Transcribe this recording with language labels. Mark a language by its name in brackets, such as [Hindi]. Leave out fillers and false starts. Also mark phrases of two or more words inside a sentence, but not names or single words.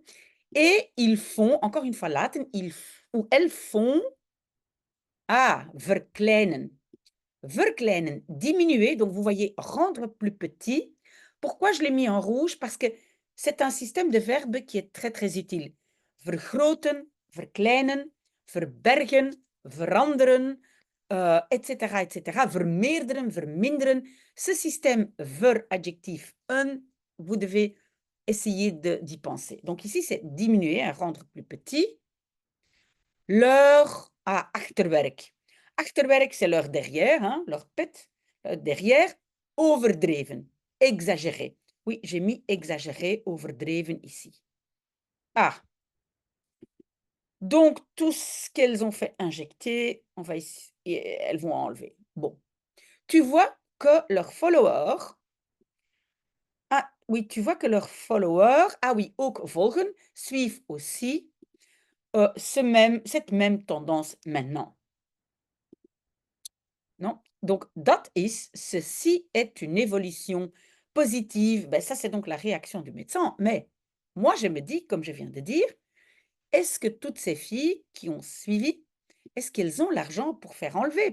[French] Et ils font, encore une fois, laten, ou elles font, verkleinen. Verkleinen, diminuer, donc vous voyez, rendre plus petit. Pourquoi je l'ai mis en rouge? Parce que c'est un système de verbes qui est très, très utile. [Dutch] Vergroten, verkleinen, verbergen, veranderen, etc., etc. Vermeerderen, verminderen. [French] Ce système ver-adjectif un, vous devez essayer d'y penser. Donc ici, c'est diminuer, rendre plus petit. Leur achterwerk. Achterwerk, c'est leur derrière, hein, leur pet, derrière. Overdreven, exagéré. Oui, j'ai mis exagéré, overdreven ici. Donc, tout ce qu'elles ont fait injecter, elles vont enlever. Bon. Tu vois que leurs followers... oui, tu vois que leurs followers, oui, [Dutch] ook volgen, [French] suivent aussi cette même tendance maintenant. Non? Donc, ceci est une évolution positive. Ben, ça, c'est donc la réaction du médecin. Mais moi, je me dis, comme je viens de dire, est-ce que toutes ces filles qui ont suivi, est-ce qu'elles ont l'argent pour faire enlever?